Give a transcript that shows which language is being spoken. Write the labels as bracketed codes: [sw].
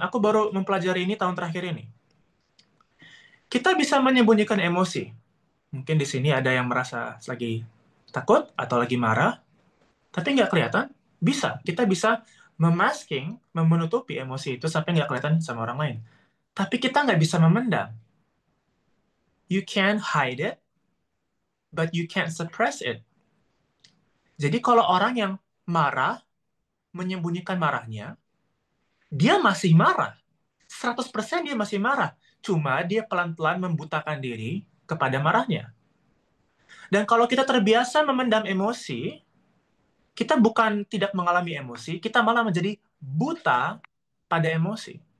[id] Aku baru mempelajari ini tahun terakhir ini. Kita bisa menyembunyikan emosi. Mungkin di sini ada yang merasa lagi takut atau lagi marah, tapi nggak kelihatan. Bisa. Kita bisa memasking, menutupi emosi itu sampai nggak kelihatan sama orang lain. Tapi kita nggak bisa memendam. [en] You can hide it, but you can't suppress it. [id] Jadi kalau orang yang marah, menyembunyikan marahnya, dia masih marah. 100% dia masih marah. Cuma dia pelan-pelan membutakan diri kepada marahnya. Dan kalau kita terbiasa memendam emosi, kita bukan tidak mengalami emosi, kita malah menjadi buta pada emosi.